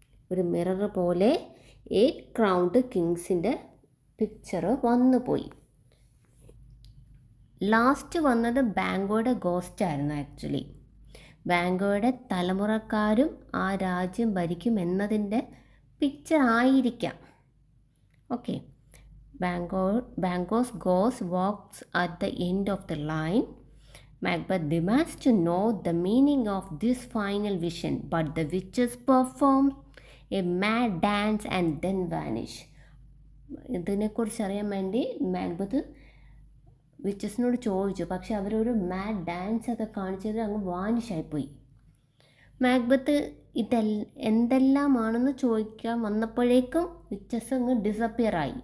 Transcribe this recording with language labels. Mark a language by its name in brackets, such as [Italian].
[Malayalam] ഒരു മിറർ പോലെ 8 ക്രൗൺഡ് കിങ്സിൻ്റെ പിക്ചർ വന്നുപോയി. ലാസ്റ്റ് വന്നത് ബാങ്കോയുടെ ഗോസ്റ്റായിരുന്നു. ആക്ച്വലി ബാങ്കോയുടെ തലമുറക്കാരും ആ രാജ്യം ഭരിക്കും എന്നതിൻ്റെ പിക്ചർ ആയിരിക്കാം. Okay, [English] Banquo's ghost walks at the end of the line. Macbeth demands to know the meaning of this final vision, but the witches perform a mad dance and then vanish. [Malayalam] ഇതിനെക്കുറിച്ച് അറിയാൻ വേണ്ടി Macbeth വിച്ചസിനോട് ചോദിച്ചു, പക്ഷെ അവരൊരു mad dance ഒക്കെ കാണിച്ചത് അങ്ങ് വാനിഷായിപ്പോയി. Macbeth എന്തെല്ലാമാണെന്ന് ചോദിക്കാൻ വന്നപ്പോഴേക്കും വിച്ചസ് അങ്ങ് ഡിസപ്പിയർ ആയി.